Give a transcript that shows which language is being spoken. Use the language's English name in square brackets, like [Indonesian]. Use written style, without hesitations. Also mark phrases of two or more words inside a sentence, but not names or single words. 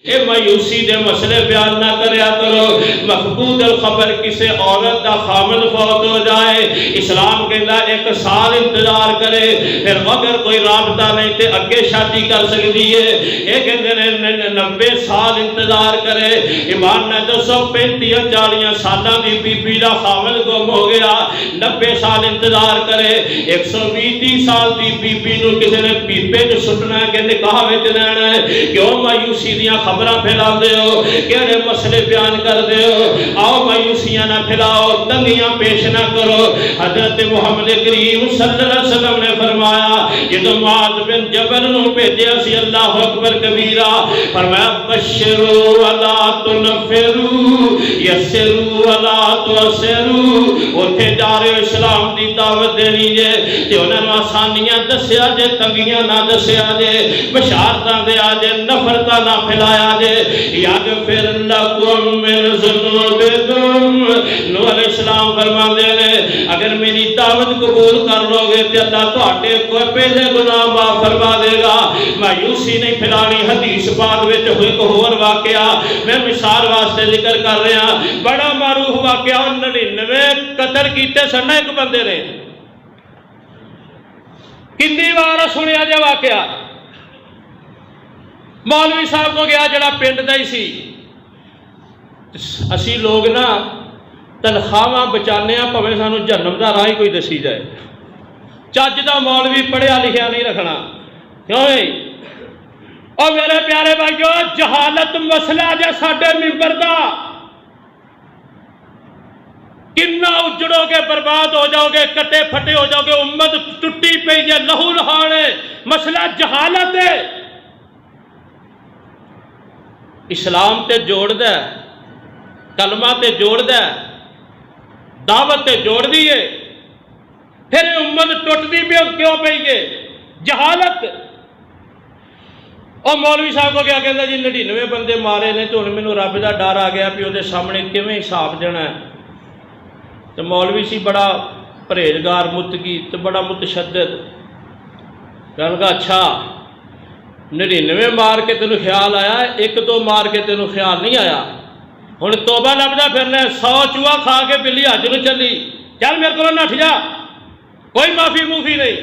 [Punjabi] اے مایوسی دے مسئلے بیان نہ کریا کرو۔ مفقود الخبر کسے عورت دا خامد فوت ہو جائے، اسلام کہندا 1 سال انتظار کرے، پھر اگر کوئی رابطہ نہیں تے اگے شادی کر سکتی ہے۔ اے کہندے نے 90 سال انتظار کرے۔ ایمان نہ دسو 35-40 سالاں دی بی بی دا خامد گم ہو گیا، 90 سال انتظار کرے۔ 120 سال دی بی بی نو کسے نے پیپے چ سٹنا ہے کہ نکاح وچ لینا ہے؟ کیوں مایوسی دیاں خبراں پھیلا دے ہو؟ کہڑے مسئلے بیان کر دے ہو؟ آؤ مایوسیاں نہ پھیلاؤ، تنگیاں پیش نہ کرو۔ حضرت محمد کریم صلی اللہ علیہ وسلم نے فرمایا جدو معاذ بن جبل نو بھیجیا سی، [Arabic] اللہ اکبر کبیرہ، [Punjabi] فرمایا [Arabic] بشروا ولا تنفروا یسروا ولا تعسروا۔ [Punjabi] اوتھے جا رہے ہو اسلام دی دعوت دینی جے تے انہاں نوں آسانیاں دسیا جے، تنگیاں نہ دسیا جے، بشارتاں دیا جے، نفرتاں نہ پھیلایا جے۔ [Arabic] یغفر لکم من ذنوبکم، [Punjabi] نوح علیہ السلام فرماندے نے اگر میری دعوت قبول کر لو گے تے اللہ تہاڈے کوئی پہلے گناہ معاف فرما دے گا۔ مایوسی نہیں پھیلانی۔ حدیث پاک وچ ایک اور واقعہ میں مثال واسطے ذکر کر رہا، بڑا معروف واقعہ، 99 قتل کیتے سن ایک بندے نے۔ کتنی بار سنیا جے واقعہ؟ مولوی صاحب کو گیا جڑا پنڈ دا ہی سی۔ اسی لوگ نا تنخواہ بچانے ہیں پویں سانو جہنم دا راہ ہی کوئی دسی جائے۔ چج دا مولوی پڑھیا لکھیا نہیں رکھنا، کیوں نہیں؟ [Urdu] اور میرے پیارے بھائیو، [Punjabi] جہالت مسئلہ جے ساڈے ممبر دا، کنا اجڑو گے، برباد ہو جاؤ گے، کٹے پھٹے ہو جاؤ گے، امت ٹوٹی پئی ہے، لہو لہان ہے، مسئلہ جہالت ہے۔ اسلام تے جوڑ دے، کلمہ تے جوڑ دے، دعوت تے جوڑ دیے، پھر امت ٹوٹتی بھی کیوں پئی ہے؟ جہالت۔ اور مولوی صاحب کو کیا کہتا جی 99 بندے مارے نے تو مینوں رب دا ڈر آ گیا بھی وہ سامنے کیویں حساب دینا ہے۔ تو مولوی سی بڑا پرہیزگار، متقی تو بڑا متشدد، کہنے لگا اچھا 99 مار کے تینوں خیال آیا، 1-2 مار کے تینوں خیال نہیں آیا، ہن توبہ لبدا پھرنا، 100 چوہا کھا کے بلی حج نوں چلی، چل میرے کو نٹھ جا، کوئی معافی موفی نہیں۔